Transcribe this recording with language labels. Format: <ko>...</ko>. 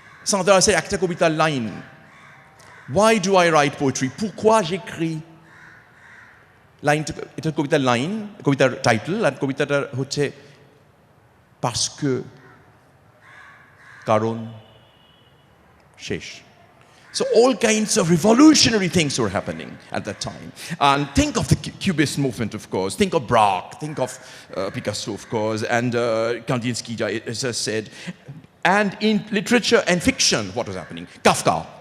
<bn>সান্দ্রাসের একটা কবিতার line,</bn> <en>Why do I write poetry?</en> <fr>Pourquoi j'écris?</fr> <bn>লাইনটা, এটা কবিতার লাইন, কবিতার টাইটেল, আর কবিতাটা হচ্ছে</bn> <fr>Parce que,</fr> <bn>কারণ, শেষ।</bn> <en>So all kinds of revolutionary things were happening at that time. And think of the Cubist movement, of course. Think of Braque. Think of Picasso, of course. And Kandinsky, as I said. And in literature and fiction, what was happening? Kafka.</en>